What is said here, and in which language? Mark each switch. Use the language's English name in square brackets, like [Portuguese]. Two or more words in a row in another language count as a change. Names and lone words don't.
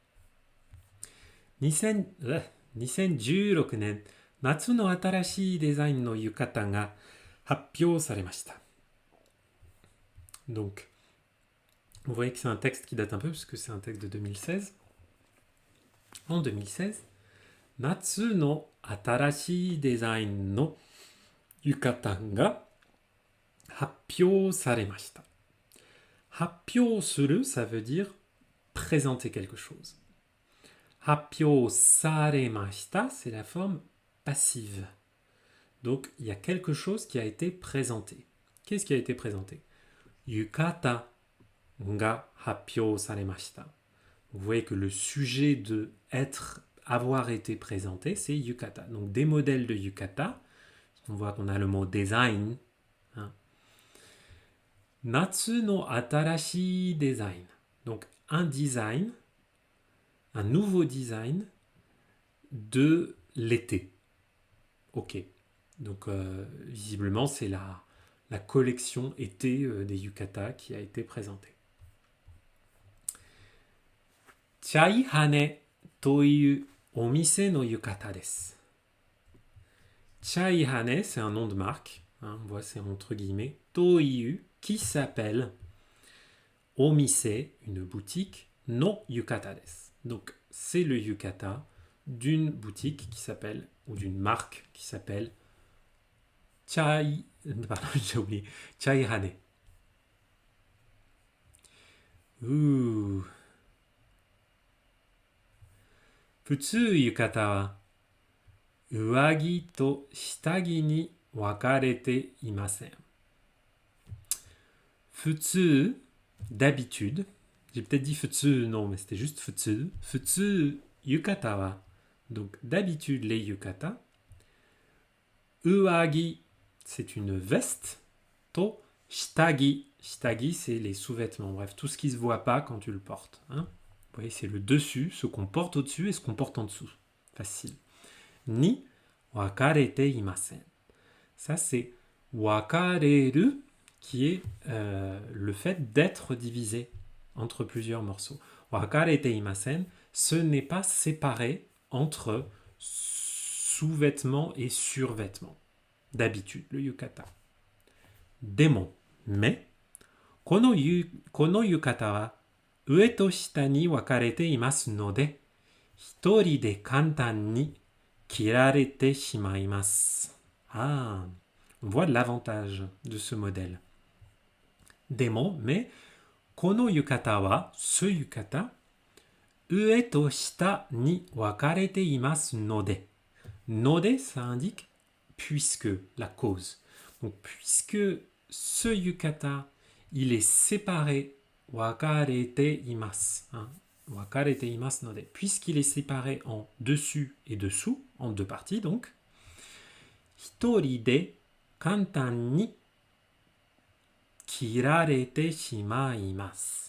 [Japanese] 2016 年、夏の新しいデザインの浴衣が発表されました。 [French] Donc, vous voyez que c'est un texte qui date un peu, puisque c'est un texte de 2016. En 2016, [Japanese] 夏の新しいデザインの浴衣が発表されました。発表する, [French] ça veut dire présenter quelque chose. [Japanese] 発表されました, [French] c'est la forme passive. Donc, il y a quelque chose qui a été présenté. Qu'est-ce qui a été présenté? [Japanese] 浴衣が発表されました. [French] Vous voyez que le sujet de avoir été présenté, c'est yukata. Donc, des modèles de yukata. On voit qu'on a le mot design. Hein. [Japanese] 夏の新しいデザイン. [French] Donc, un design, un nouveau design de l'été. Ok. Donc, visiblement, c'est la collection été des yukata qui a été présentée. [Japanese] チャイハネというお店の浴衣です. [French] Chai Hane, c'est un nom de marque. Hein, on voit, c'est entre guillemets. Toiyu, qui s'appelle Omise, une boutique, [Japanese] の浴衣です. [French] Donc, c'est le yukata d'une boutique qui s'appelle, ou d'une marque qui s'appelle Chai, pardon, j'ai oublié, Chai Hane. [Japanese] 普通浴衣は上着と下着に分かれていません. Futsu, [French] d'habitude. J'ai peut-être dit futsu, non, mais c'était juste futsu. [Japanese] 普通浴衣は. [French] Donc, d'habitude, les yukata. Uwagi, c'est une veste. [Japanese] と下着. Shitagi, [French] c'est les sous-vêtements. Bref, tout ce qui ne se voit pas quand tu le portes. Hein. Vous voyez, c'est le dessus, ce qu'on porte au-dessus et ce qu'on porte en dessous. Facile. [Japanese] に分かれていません. [French] Ça, c'est wakareru, qui est le fait d'être divisé entre plusieurs morceaux. [Japanese] 分かれていません, [French] ce n'est pas séparé entre sous-vêtement et survêtement. D'habitude, le yukata. Demo, mais, [Japanese] この浴衣は上と下に分かれていますので、一人で簡単に着られてしまいます。 [French] Ah, on voit l'avantage de ce modèle. Demo, mais, [Japanese] この浴衣は、 [French] ce yukata, [Japanese] 上と下に分かれていますので。Node, [French] ça indique puisque, la cause. Donc, puisque ce yukata, il est séparé, [Japanese] 分かれています, [French] hein, [Japanese] 分かれていますので, [French] puisqu'il est séparé en dessus et dessous, en deux parties donc, [Japanese] 一人で簡単に着られてしまいます.